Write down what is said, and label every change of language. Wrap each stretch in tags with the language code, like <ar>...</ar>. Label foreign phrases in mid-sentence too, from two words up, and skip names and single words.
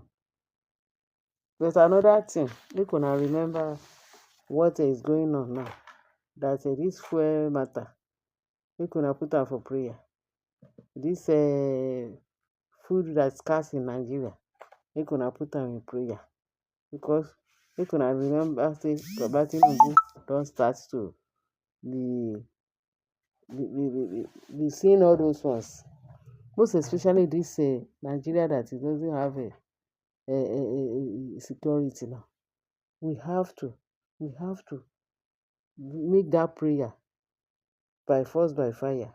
<pcm>There's another thing, make una remember what is going on now. That this fuel matter, make una put am for prayer. This food that's scarce in Nigeria, make una put am in prayer. Because make una remember say Baba Tinubu don start to be seeing all those ones. Most especially this Nigeria that it doesn't have security now. We have to make that prayer by force, by fire.</pcm>